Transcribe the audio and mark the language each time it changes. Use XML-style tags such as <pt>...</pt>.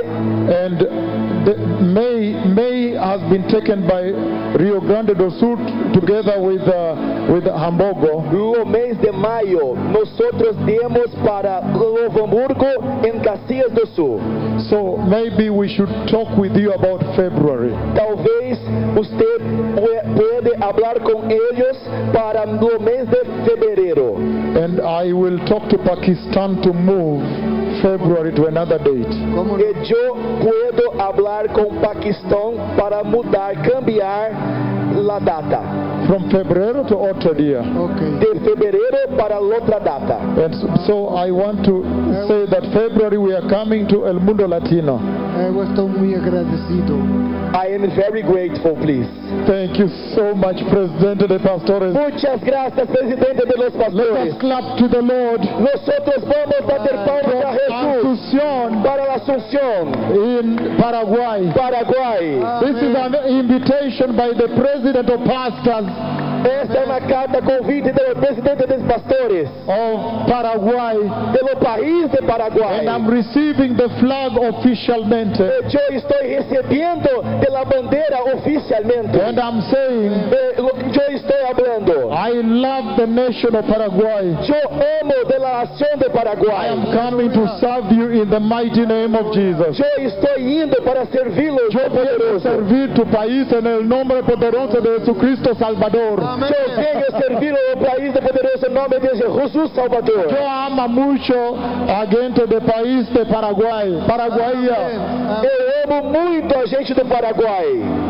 <en>And May has been taken by Rio Grande do Sul together with Hamburgo.</en> <pt>No mês de maio, nosotros demos para Novo Hamburgo em Caxias do Sul.</pt> <en>So maybe we should talk with you about February.</en> <pt>Talvez usted pode hablar com eles para no mês de fevereiro.</pt> <en>And I will talk to Pakistan to move February to another date.</en> <pt>Como eu</pt> <es>puedo hablar</es> <pt>com Paquistão para mudar,</pt> <es>cambiar la data.</es> <en>From February to</en> <pt>outro dia.</pt> <en>Okay.</en> <pt>De fevereiro para outra data.</pt> <en>And so I want to say that February we are coming to El Mundo Latino.</en> <pt>Eu estou muito agradecido.</pt> <en>I am very grateful, please. Thank you so much, Presidente de Pastores.</en> <es>Muchas gracias, Presidente de los Pastores.</es> <en>Let us clap to the Lord.</en> <es>Nosotros vamos</es> <pt>bater palmas</pt> <es>a Jesús. Asunción. Para la Asunción.</es> <en>In Paraguay. Paraguay. Amen. This is an invitation by the President of Pastors.</en> <pt>Esta é uma carta convite do presidente dos pastores</pt> <en>of Paraguay,</en> <pt>pelo país de Paraguai.</pt> <en>And I'm receiving the flag officially.</en> <pt>Eu estou recebendo pela bandeira oficialmente.</pt> <en>And I'm saying,</en> <pt>eu estou falando.</pt> <en>I love the nation of Paraguay.</en> <pt>Eu amo a nação de Paraguai.</pt> <en>I am coming to serve you in the mighty name of Jesus.</en> <pt>Eu estou indo para servi-lo. Eu quero servir o país em nome poderoso de Jesus Cristo Salvador. Eu venho servir o país de poderoso nome de Jesus Salvador. Eu amo muito a gente do país de Paraguai. Paraguaia. Eu amo muito a gente do Paraguai.</pt>